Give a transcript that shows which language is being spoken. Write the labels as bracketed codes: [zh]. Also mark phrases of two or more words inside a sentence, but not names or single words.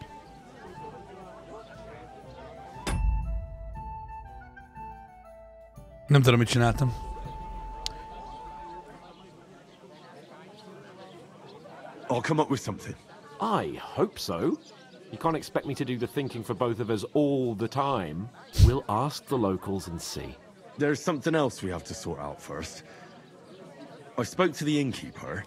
[hu] Nem tudom, mit csináltam. [en] I'll come up with something. I hope so. You can't expect me to do the thinking for both of us all the time. We'll ask the locals and see. There's something else we have to sort out first. I spoke to the innkeeper.